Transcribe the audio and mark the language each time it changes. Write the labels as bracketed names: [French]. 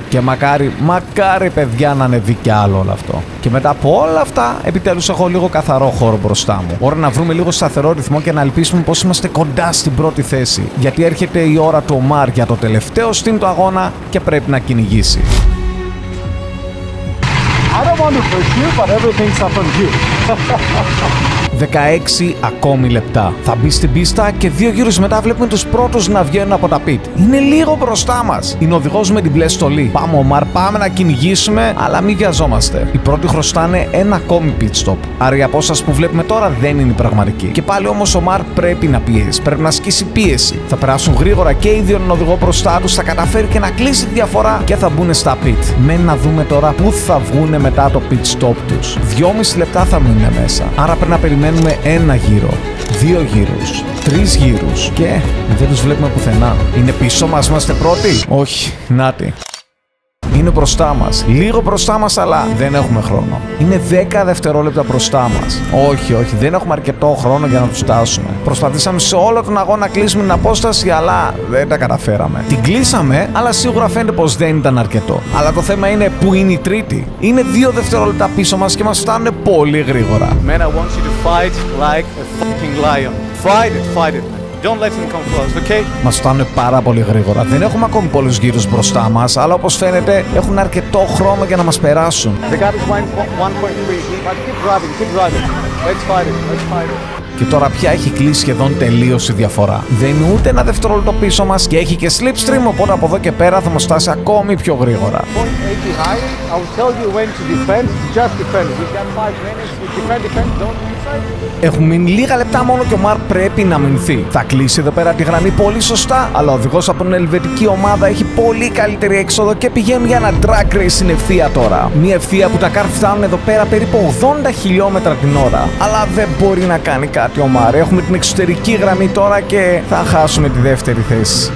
[Greek] Και μακάρι, παιδιά, να ανεβεί κι άλλο όλο αυτό. Και μετά από όλα αυτά, επιτέλους έχω λίγο καθαρό χώρο μπροστά μου. Ώρα να βρούμε λίγο σταθερό ρυθμό και να ελπίσουμε πως είμαστε κοντά στην πρώτη θέση. Γιατί έρχεται η ώρα του Ομάρ για το τελευταίο στυλ του αγώνα και πρέπει να κυνηγήσει. [English] I don't want to push you, but everything's up on you. [Greek] 16 ακόμη λεπτά. Θα μπει στην πίστα και 2 γύρους μετά βλέπουμε τους πρώτους να βγαίνουν από τα pit. Είναι λίγο μπροστά μας. Είναι ο οδηγός με την μπλε στολή. Πάμε, Ομάρ, πάμε να κυνηγήσουμε, αλλά μην βιαζόμαστε. Οι πρώτοι χρωστάνε ένα ακόμη pit stop. Άρα η απόσταση που βλέπουμε τώρα δεν είναι η πραγματική. Και πάλι όμως ο Ομάρ πρέπει να πιέσει. Πρέπει να ασκήσει πίεση. Θα περάσουν γρήγορα και οι δύο τον οδηγό μπροστά τους. Θα καταφέρει και να κλείσει τη διαφορά και θα μπουν στα pit. Μένει να δούμε τώρα πού θα βγουν μετά το pit stop τους. 2,5 λεπτά θα μείνουν μέσα. Άρα πρέπει να περιμένουμε περιμένουμε ένα γύρο, 2 γύρους, 3 γύρους και δεν τους βλέπουμε πουθενά. Είναι πίσω μας, είμαστε πρώτοι? Όχι, νάτι. Είναι μπροστά μας. Λίγο μπροστά μας, αλλά δεν έχουμε χρόνο. Είναι 10 δευτερόλεπτα μπροστά μας. Όχι, δεν έχουμε αρκετό χρόνο για να τους φτάσουμε. Προσπαθήσαμε σε όλο τον αγώνα να κλείσουμε την απόσταση, αλλά δεν τα καταφέραμε. Την κλείσαμε, αλλά σίγουρα φαίνεται πως δεν ήταν αρκετό. Αλλά το θέμα είναι που είναι η τρίτη. Είναι 2 δευτερόλεπτα πίσω μας και μας φτάνουν πολύ γρήγορα. [English] Man, I want you to fight like a fucking lion. Fight it. Don't let him come close, okay? [Greek] Μας φτάνουν πάρα πολύ γρήγορα. Δεν έχουμε ακόμη πολλούς γύρους μπροστά μας, αλλά όπως φαίνεται έχουν αρκετό χρόνο για να μας περάσουν. [English] The gap is 1.3, but keep driving. Let's fight it. [Greek] Και τώρα πια έχει κλείσει σχεδόν τελείως η διαφορά. Δεν είναι ούτε ένα δευτερόλεπτο πίσω μας και έχει και slipstream, οπότε από εδώ και πέρα θα μας φτάσει ακόμη πιο γρήγορα. [English] I will tell you when to defend, just defend. You got 5 minutes, defend, don't inside. [Greek] Έχουν μείνει λίγα λεπτά μόνο και ο Mark πρέπει να μηνθεί. Θα κλείσει εδώ πέρα τη γραμμή πολύ σωστά, αλλά ο οδηγός από την ελβετική ομάδα έχει πολύ καλύτερη έξοδο και πηγαίνουν για ένα drag race στην ευθεία τώρα. Μια ευθεία που τα καρ φτάνουν εδώ πέρα περίπου 80 χιλιόμετρα την ώρα. Αλλά δεν μπορεί να κάνει κάτι ο Mark. Έχουμε την εξωτερική γραμμή τώρα και θα χάσουμε τη δεύτερη θέση.